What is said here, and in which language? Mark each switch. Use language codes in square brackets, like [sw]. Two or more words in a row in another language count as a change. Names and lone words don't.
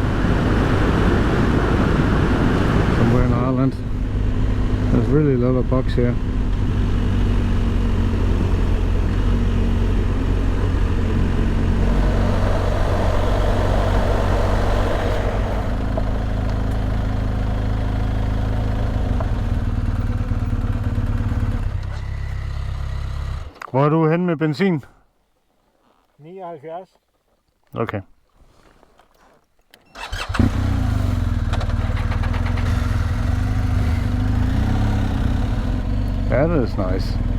[en] somewhere in Ireland. There's really a lot of bugs here. [da] Hvor er du hen med benzin? 79. [en] Okay. That is nice.